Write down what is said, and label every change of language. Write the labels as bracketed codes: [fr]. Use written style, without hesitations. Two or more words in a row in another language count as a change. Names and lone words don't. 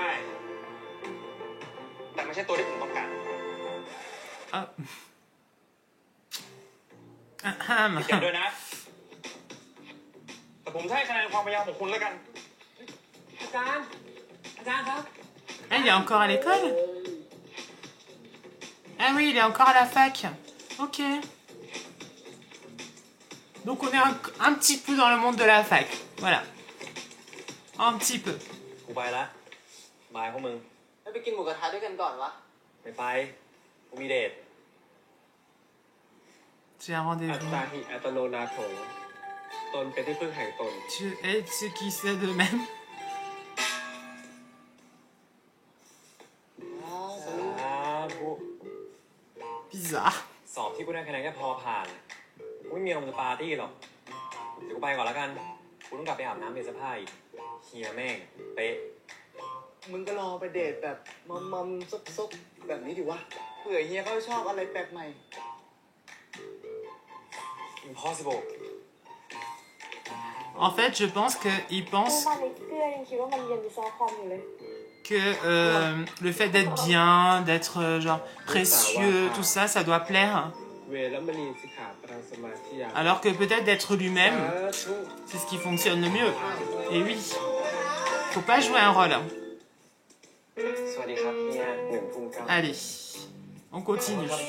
[th] แต่ไม่ใช่ตัวที่ผมต้องการ Ah. Ahem. เก็บด้วยนะ แต่ผมจะให้คะแนนความพยายามของคุณแล้วกัน อาจารย์ครับ [fr] Ah, il est encore à l'école? Ah oui, il est encore à la fac. Ok. Donc on est un petit peu dans le monde de la fac. Voilà. Un petit peu. [th] กูไปละบายพวกมึง ไม่ไปกินหมูกระทะด้วยกันก่อนวะ ไม่ไปกูมีเดท [fr] J'ai un [th] อัต [fr] rendez-vous. [pi] ตาหิอัตโนนาโถ [th] ตนเป็นที่พึ่งแห่งตน [fr] Tu es ce qui c'est de même. [th] สาธุ [fr] Bizarre. [th] สอบที่กูได้คะแนนแค่พอผ่านกูไม่มีอารมณ์จะปาร์ตี้หรอกเดี๋ยวกูไปก่อนแล้วกันกูต้องกลับไปอาบน้ำเปลี่ยนเสื้อผ้าอีกเฮียแม่งเป๊ะ มึงก็รอไปเดทแบบมอมซุกๆแบบนี้ดิวะเผื่อเฮียเขาชอบอะไรแปลกใหม่ [fr] impossible En fait, je pense qu'il [th] เมื่อ [fr] pense [th] วานนี้เกื้อยังคิดว่ามันเรียนวิศวกรรมอยู่เลย [fr] que le fait d'être bien, d'être genre précieux, tout ça, ça doit plaire. Alors que peut-être d'être lui-même, c'est ce qui fonctionne le mieux. Et oui, faut pas jouer un rôle. Allez, on continue.